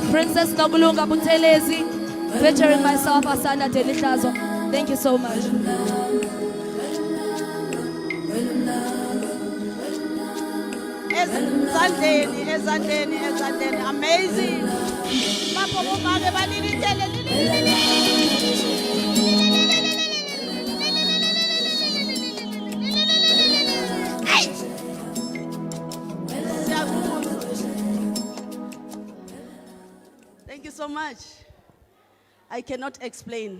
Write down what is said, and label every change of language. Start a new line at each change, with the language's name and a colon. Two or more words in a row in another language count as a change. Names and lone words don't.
English: Princess Nogulunga Butelezi, featuring myself, Asana Delitazo. Thank you so much.
Zulu: Ezandleni, ezandleni, ezandleni.
English: Amazing.
Zulu: Lapho bomake balilindele,
English: Thank you so much. I cannot explain.